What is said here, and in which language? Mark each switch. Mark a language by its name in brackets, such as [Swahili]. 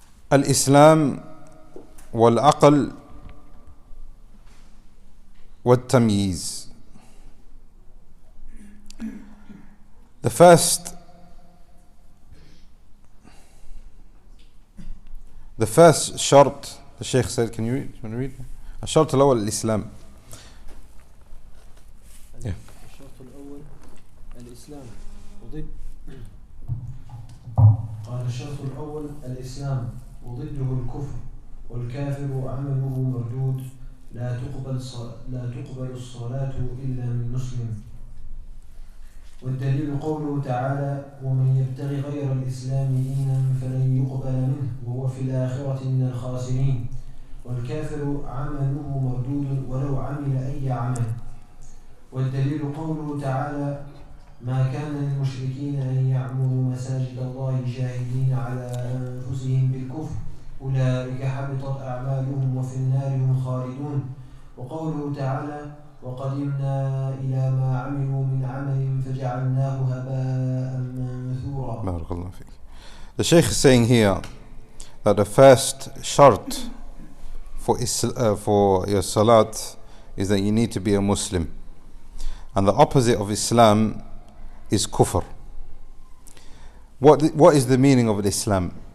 [Arabic] Al-Islam wal-aql wal-tamyiz. [English] The first shart, the Shaykh said, can you read? Want to read? [Arabic] الشرط الأول الإسلام. [English] Yeah. [Arabic] الشرط الأول الإسلام وضد قال الشرط الأول الإسلام وضده الكفر والكافر عمله مردود لا تقبل الصلاة إلا من مسلم. والدليل قوله تعالى ومن يبتغي غير الإسلام دينا فلن يقبل منه وهو في الآخرة من الخاسرين. والكافر عمله مردود ولو عمل أي عمل. والدليل قوله تعالى ما كان للمشركين أن يعمروا مساجد الله شاهدين على أنفسهم بالكفر أولئك حبطت أعمالهم وفي النار هم خالدون. وقوله تعالى وقدمنا إلى ما عملوا من عمل فجعلناه هباء منثورا. بارك الله فيك. [English] The Shaykh is saying here that the first shart for your salat is that you need to be a Muslim, and the opposite of Islam is kufr. What is the meaning of Islam?